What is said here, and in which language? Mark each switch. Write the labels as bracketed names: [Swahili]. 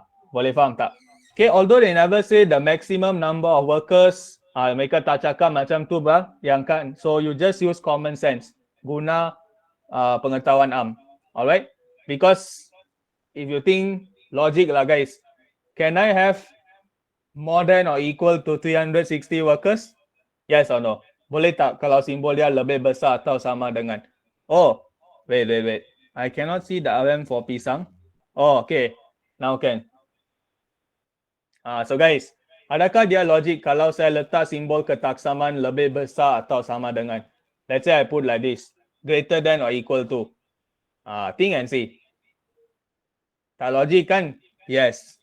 [Malay] Boleh faham tak? [English] Okay, although they never say the maximum number of workers, [Malay] mereka tak cakap macam tu bah, yang kan. [English] So you just use common sense, [Malay] guna pengetahuan am. [English] Alright? Because if you think logic lah guys, can I have more than or equal to 360 workers? Yes or no? [Malay] Boleh tak kalau simbol dia lebih besar atau sama dengan? [English] Oh, wait. I cannot see the RM for pisang. Oh, okay. Now can. So guys, [Malay] adakah dia logik kalau saya letak simbol ketaksaman lebih besar atau sama dengan? [English] Let's say I put like this. Greater than or equal to. Think and see. [Malay] Tak logik kan? [English] Yes.